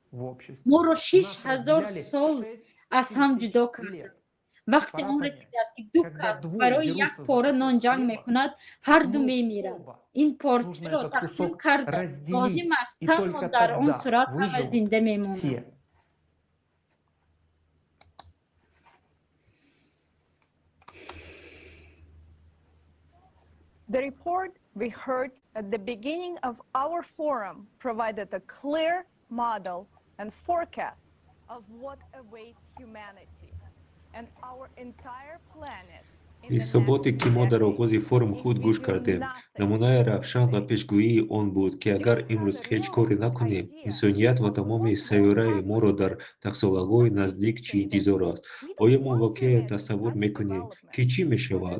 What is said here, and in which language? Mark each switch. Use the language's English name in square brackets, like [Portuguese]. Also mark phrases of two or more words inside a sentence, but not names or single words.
[Tajik] моро 6000 сол аз ҳам ҷудо карданд. вақте он расидааст ки ду кас барои як пора нон ҷанг мекунад ҳарду мемиранд. ин порчаро тақсим кардан лозим аст, танҳо дар он сурат ҳама зинда мемонанд. [English] The report we heard at the beginning of our forum provided a clear model and forecast of what awaits humanity and our entire planet. [Tajik] ҳисоботе ки мо дар оғози форум худ гӯш кардем намунаи равшан ва пешгӯии он буд ки агар имрӯз ҳеҷ коре накунем инсоният ва тамоми сайёраи моро дар тахсолаҳои наздик чӣ интизор аст. оё мо воқеан тасаввур мекунем ки чӣ мешавад?